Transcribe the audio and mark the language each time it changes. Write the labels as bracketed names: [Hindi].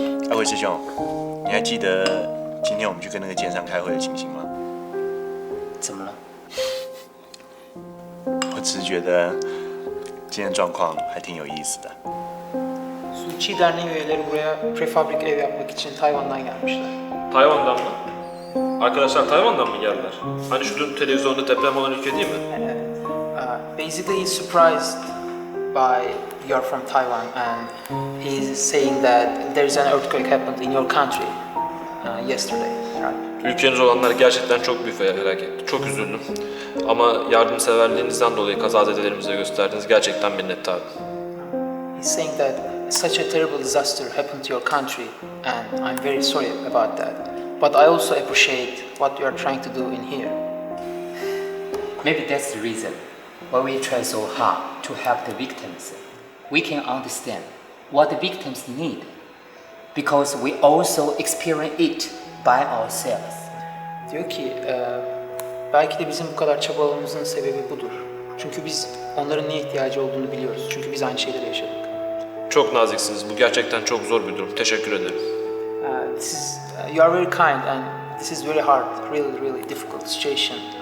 [Chinese] 阿辉师兄，你还记得今天我们去跟那个奸商开会的情形吗？怎么了？我只是觉得今天状况还挺有意思的。 [Turkish] Suçi Derneği üyeleri buraya prefabrik ev yapmak için Tayvan'dan gelmişler. Tayvan'dan mı? Arkadaşlar Tayvan'dan mı geldiler? Hani şu dün televizyonda deprem olan ülke değil mi? [English] Basically he's surprised by you're from Taiwan and he's saying that there's an earthquake happened in your country yesterday, right? [Turkish] Ülkeniz olanlar gerçekten çok büyük felaket. Çok üzüldüm. Ama yardımseverliğinizden dolayı kazazedelerimize gösterdiğiniz gerçekten minnettarım. [English] He's saying that such a terrible disaster happened to your country and I'm very sorry about that. But I also appreciate what you are trying to do in here. Maybe that's the reason why we try so hard to help the victims. We can understand what the victims need because we also experience it by ourselves. [Turkish] Diyor ki Belki de bizim bu kadar çabalamamızın sebebi budur. Çünkü biz onların neye ihtiyacı olduğunu biliyoruz. Çünkü biz aynı şeyleri yaşadık. Çok naziksiniz. Bu gerçekten çok zor bir durum. Teşekkür ederim. [English] You are very kind and this is very hard, really difficult situation.